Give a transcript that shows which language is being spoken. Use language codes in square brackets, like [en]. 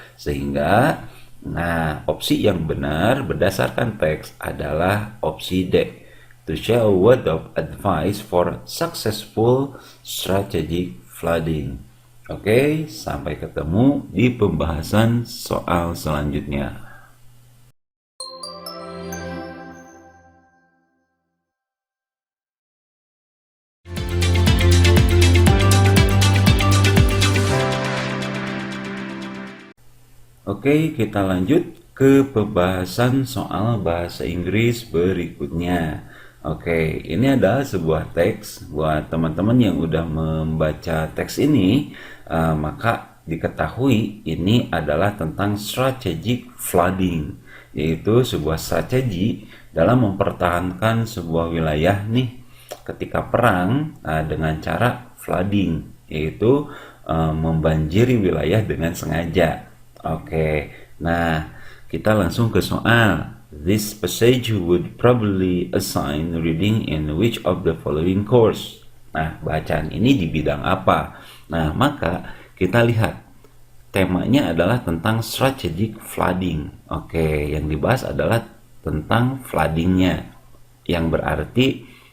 [id] Sehingga, nah, opsi yang benar berdasarkan teks adalah opsi D. [en] To share a word of advice for successful strategic flooding. [id] Oke, sampai ketemu di pembahasan soal selanjutnya. Oke, kita lanjut ke pembahasan soal bahasa Inggris berikutnya. Oke, ini adalah sebuah teks buat teman-teman yang udah membaca teks ini, maka diketahui ini adalah tentang strategic flooding, yaitu sebuah strategi dalam mempertahankan sebuah wilayah nih ketika perang dengan cara flooding, yaitu membanjiri wilayah dengan sengaja. Oke, nah kita langsung ke soal. [en] This passage would probably assign reading in which of the following course. [id] Nah, bacaan ini di bidang apa? Nah, maka kita lihat temanya adalah tentang strategic flooding. Oke, yang dibahas adalah tentang floodingnya, yang berarti